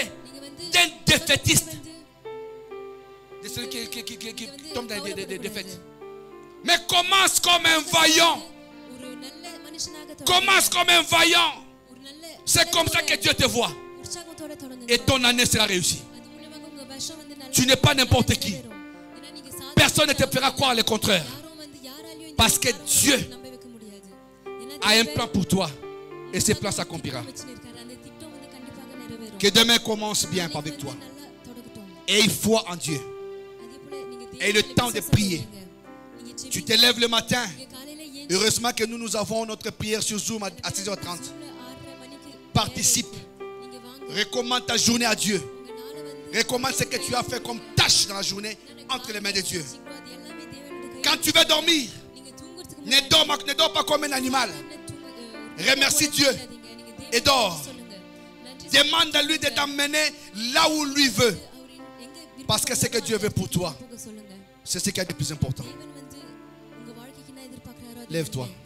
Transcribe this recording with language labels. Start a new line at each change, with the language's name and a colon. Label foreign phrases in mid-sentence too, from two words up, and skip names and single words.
Tamil: நீங்க வந்து
French: d'un défaitiste,
Tamil: வந்து
French: de celui qui tombe dans des défaites. Mais commence comme un vaillant.
Tamil: ஒரு நல்ல மனுஷனாக
French: Commence comme un vaillant.
Tamil: ஒரு நல்ல
French: C'est comme ça que Dieu te voit.
Tamil: உற்சாகத்தோட தொடங்குங்க.
French: Et ton année sera réussie.
Tamil: அது மூலமாக உங்க வருஷம் வந்து நல்ல
French: Tu n'es pas n'importe qui.
Tamil: ஏன்னா நீங்க சாதாரண
French: Personne ne te fera croire le contraire.
Tamil: யாரும் வந்து யாராலயும் இந்த
French: Parce que Dieu
Tamil: நம்ப வைக்க முடியாது. ஏன்னா
French: a un plan pour toi. Et ce plan s'accomplira.
Tamil: வச்சிருக்காரு. அந்த திட்டம் வந்து கண்டிப்பாக நிறைவேறும்.
French: Que demain commence bien avec toi.
Tamil: நல்லா தொடங்கட்டும்.
French: Et il faut en Dieu.
Tamil: அதே போல நீங்க
French: Et le temps de prier.
Tamil: நீங்க
French: Tu te lèves le matin.
Tamil: காலையில ஏன்
French: Heureusement que nous avons notre prière sur Zoom à 6h30.
Tamil: 6:30 மணிக்கு
French: Participe.
Tamil: நீங்க வாங்க.
French: Recommande ta journée à Dieu.
Tamil: உங்க நாளை வந்து
French: Recommande ce que tu as fait comme tâche dans la journée entre les mains de Dieu.
Tamil: அது எல்லாமே தேவனுடைய கை.
French: Quand tu veux dormir,
Tamil: நீங்க தூங்குறதுக்கு
French: ne dors pas comme un animal. Remercie Dieu et dors. Demande à lui de t'emmener là où lui veut. Parce que c'est que Dieu veut pour toi. C'est ce qui est le plus important. Lève-toi.